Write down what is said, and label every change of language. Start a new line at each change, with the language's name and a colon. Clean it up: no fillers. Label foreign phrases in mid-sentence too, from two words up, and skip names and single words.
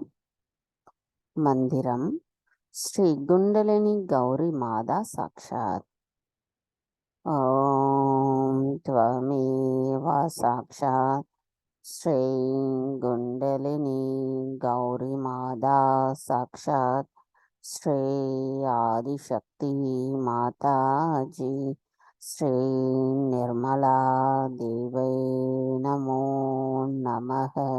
Sanskrit: मन्त्रम् श्री कुण्डलिनी गौरी माता साक्षात्. ஓம் त्वमेव साक्षात् श्री कुण्डलिनी गौरी माता साक्षात् श्री आदिशक्ति माता जी श्री निर्मला देवै नमो नमः.